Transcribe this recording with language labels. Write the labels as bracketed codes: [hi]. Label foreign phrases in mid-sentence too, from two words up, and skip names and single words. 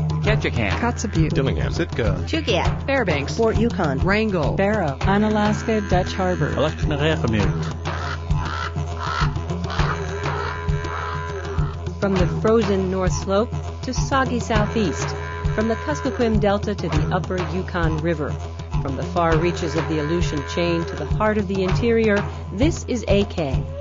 [en] Ketchikan, Kotzebue, Dillingham, Sitka, KUAC, Fairbanks, Fort Yukon, Wrangell, Barrow, Unalaska Dutch Harbor, From the frozen North Slope to soggy Southeast, from the Kuskokwim Delta to the upper Yukon River, from the far reaches of the Aleutian Chain to the heart of the interior, this is AK.